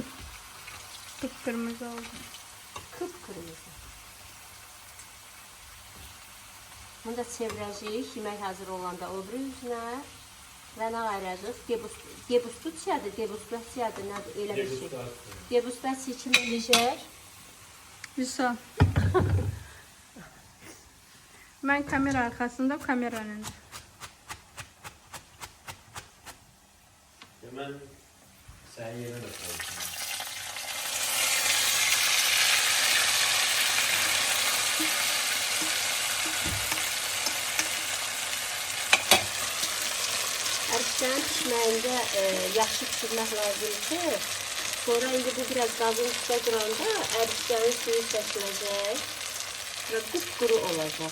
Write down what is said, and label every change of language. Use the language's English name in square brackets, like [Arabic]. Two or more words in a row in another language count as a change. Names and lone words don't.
[Azerbaijani] Kıpkırmızı oldu. Kıpkırmızı. Bunu da çevirəcəyik, yemək hazır olanda o biri üzünə. Və nə ayıracaq? Degustatsiyadır, degustatsiyadır, nədir? Elə bir şey. Degustasiya kimi eləyəcək. Vüsal. [Turkish] Ben kamera arkasında, kamera önünde. Hemen sen yerine de koy. [Azerbaijani] Ərişlərin pişməyində yaxşı pişirmək lazımdır ki, sonra indi bu biraz qazın üstə duranda ərişlərin suyu çəkiləcək və qupquru olacaq.